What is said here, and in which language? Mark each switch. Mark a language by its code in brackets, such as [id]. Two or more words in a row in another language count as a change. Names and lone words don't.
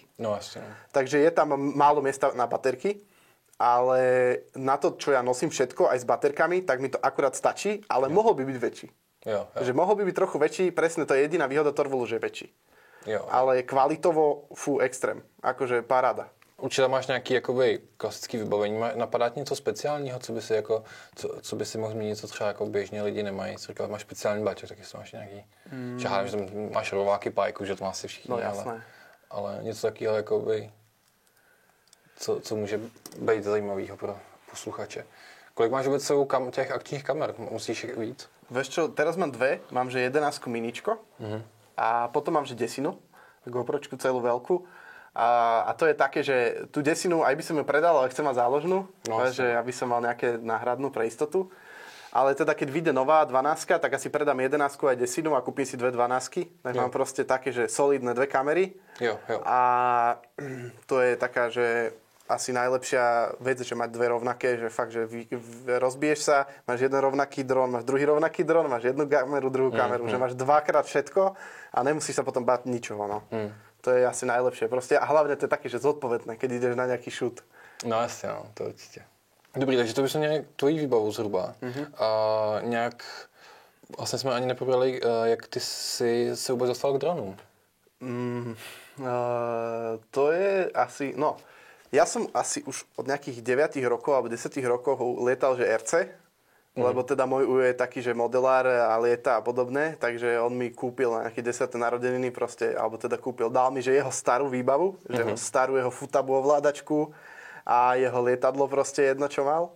[sk] No jasne. Takže je tam málo miesta na baterky, ale na to, čo ja nosím všetko, aj s baterkami, tak mi to akurát stačí, ale mohol by byť väčší. [cs] Jo. [sk] Že mohol by byť trochu väčší, presne to je jediná výhoda Torvolu, že je väčší. [cs] Jo. [sk] Ale kvalitovo, extrém. Akože paráda. [cs] Určitě máš nějaký jakoby klasický vybavení. Napadá ti něco speciálního, co by si mohl zmínit, co třeba jako běžně lidi nemají? Co máš speciální baťoh, taky máš nějaký. Že tam máš rováky, pájku, že to má asi všichni, no, ale něco takového jakoby, co může být zajímavého pro posluchače. Kolik máš vůbec sebou těch akčních kamer? Musíš jich víc? [sk] Vieš čo, teraz mám 2, mám že 11 miničko a potom mám že 10, GoPročku celú veľkú. A to je také, že tú 10 aj by som ju predal, ale chcem mať záložnú, že aby som mal nejaké náhradnú pre istotu. Ale teda keď vyjde nová 12, tak asi predám 11 aj 10 a kúpim si dve 12. Tak mám proste také, že solidné dve kamery. [cs] Jo. [sk] A to je taká, že asi najlepšia vec, že mať dve rovnaké, že fakt, že rozbiješ sa, máš jeden rovnaký dron, máš druhý rovnaký dron, máš jednu kameru, druhú kameru, že máš dvakrát všetko a nemusíš sa potom báť ničoho, no. To je asi najlepšie proste a hlavne to je také, že zodpovedné, keď ideš na nejaký šut. [cs] No jasně, no, to určitě. Dobrý, takže to by jsme nějak tvojí výbavu zhruba. A nějak, vlastně jsme ani neprobrali, jak ty jsi se vůbec dostal k dronům. [sk] To je asi, no, ja som asi už od nejakých 9 rokov alebo 10 rokov lietal, že RC, lebo teda môj ujo je taký, že modelár a lieta a podobné, takže on mi kúpil na nejaké 10. narodeniny proste, alebo teda kúpil, dal mi, že jeho starú výbavu, že starú jeho futabu ovládačku a jeho lietadlo proste jedno, čo mal.